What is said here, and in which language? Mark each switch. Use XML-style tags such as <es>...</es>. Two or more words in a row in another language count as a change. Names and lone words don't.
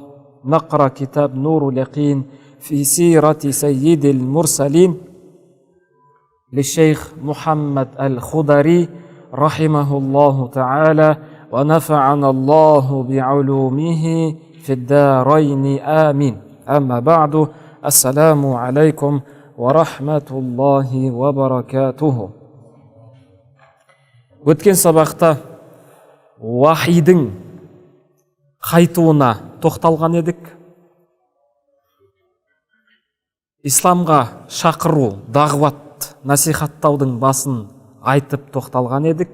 <ar>نقرأ كتاب نور اليقين في سيرة سيد المرسلين للشيخ محمد الخضري رحمه الله تعالى ونفعنا الله بعلومه في الدارين آمين. أما بعد، السلام عليكم ورحمة الله وبركاته.</ar> <kk>Өткен сабақта вахидың қайтуына тоқталған едік. Исламға шақыру, дағуат, насихаттаудың басын айтып тоқталған едік.</kk>